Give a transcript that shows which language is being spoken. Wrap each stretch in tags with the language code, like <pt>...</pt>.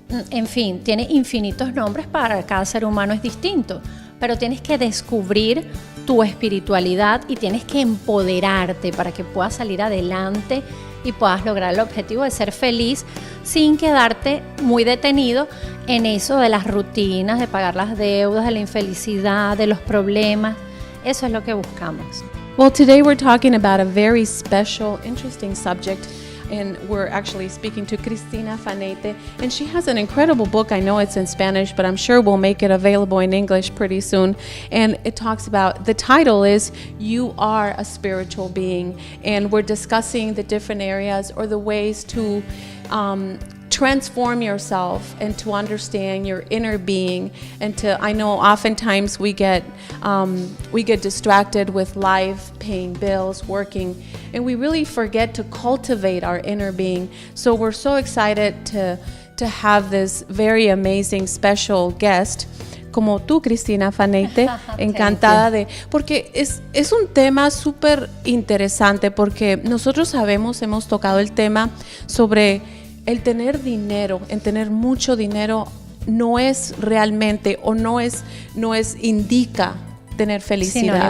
<es>en fin, tiene infinitos nombres, para cada ser humano es distinto, pero tienes que descubrir tu espiritualidad y tienes que empoderarte para que puedas salir adelante y puedas lograr el objetivo de ser feliz sin quedarte muy detenido en eso de las rutinas, de pagar las deudas, de la infelicidad, de los problemas. Eso es lo que buscamos.</es> <en>Well, today we're talking about a very special, interesting subject. And we're actually speaking to Cristina Faneite, and she has an incredible book. I know it's in Spanish, but I'm sure we'll make it available in English pretty soon. And it talks about, the title is You Are a Spiritual Being, and we're discussing the different areas or the ways to transform yourself and to understand your inner being, and to, I know oftentimes we get distracted with life, paying bills, working, and we really forget to cultivate our inner being. So we're so excited to have this very amazing special guest</en> <es>como tú, Cristina Faneite, encantada de, porque es un tema súper interesante, porque nosotros hemos tocado el tema sobre el tener dinero, el tener mucho dinero no es realmente, o no es indica tener felicidad.</es>